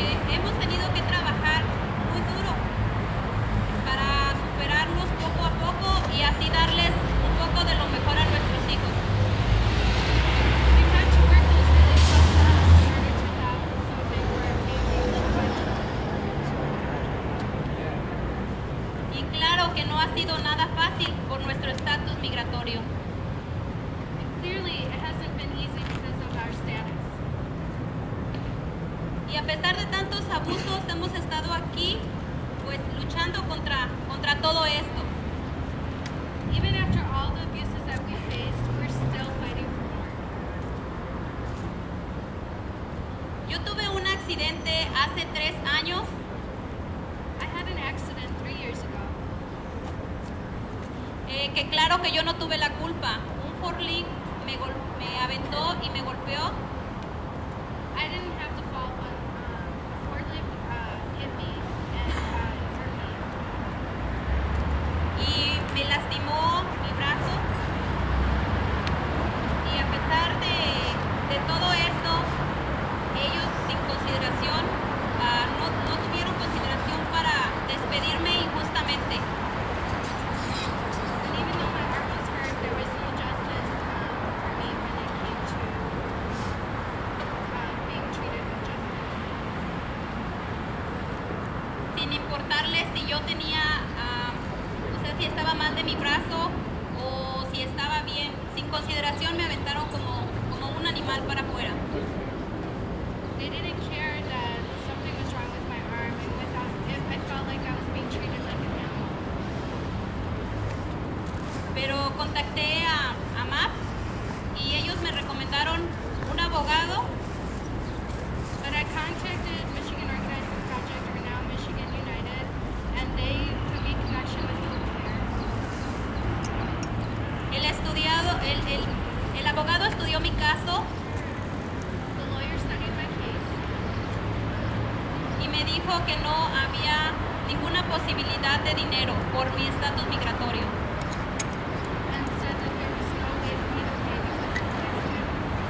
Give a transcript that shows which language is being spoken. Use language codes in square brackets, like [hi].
[es] Hemos tenido que trabajar muy duro para superarnos poco a poco y así darles un poco de lo mejor a nuestros hijos. [en] We've had to work those really tough jobs in order to have something for our family. [es] Y claro que no ha sido nada fácil por nuestro estatus migratorio. [en] Clearly, it hasn't been easy because of our status. [es] Y a pesar de tantos abusos, hemos estado aquí, pues, luchando contra todo esto. [en] Even after all the abuses that we faced, we're still fighting for more. [es] Yo tuve un accidente hace 3 años. [en] I had an accident 3 years ago. [es] Que claro que yo no tuve la culpa. Un forklift me aventó y me golpeó. [en] I didn't have to fall, but a forklift hit me and hurt me. [es] Y me lastimó mi brazo. Y a pesar de todo esto, ellos sin consideración, no tuvieron consideración para despedirme injustamente. [en] And even though my arm was hurt, there was no justice for me when it came to being treated with justice. [es] Sin importarles si yo tenía, o sea, si estaba mal de mi brazo o si estaba bien, sin consideración me aventaron como un animal para afuera. [en] They didn't care that something was wrong with my arm, and I felt like I was being treated like an animal. [es] Pero contacté a MAP y ellos me recomendaron un abogado. [en] But I contacted Michigan Organizing Project, or now Michigan United, and they put me in connection with a lawyer. [es] El abogado estudió mi caso. [en] The lawyer studied my case. [es] Y me dijo que no había ninguna posibilidad de dinero por mi estatus migratorio. [en] And said that there was no way for me to pay because of my status.